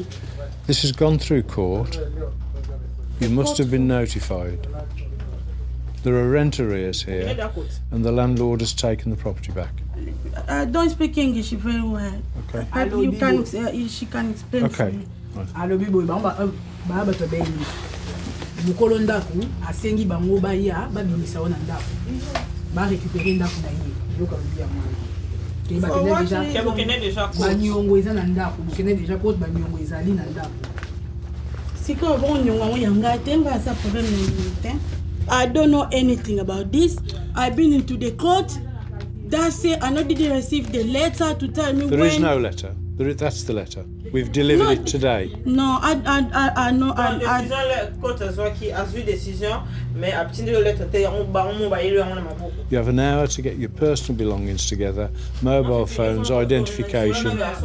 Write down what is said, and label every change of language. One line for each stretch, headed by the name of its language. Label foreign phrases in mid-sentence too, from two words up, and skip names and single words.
English: This has gone through court. You must have been notified. There are rent arrears here, and the landlord has taken the property back. I don't speak English very well. Okay. She can explain Okay. to me.
Lingala: mukolo ndako asengi bango baya babimisa wana ndako ba récupérer ndako na ye yoka bia mwana ke bakene déjà banyongo eza na ndako bakene déjà cause banyongo ezali na ndako siko bon nyongo yanga temba sa problème na nte.
English: I don't know anything about this. I've been into the court. That say I not didn't receive the letter to tell me There when. is no letter. That's the letter. We've delivered it today. No, I know. You have an hour to get your personal belongings together, mobile phones, identification.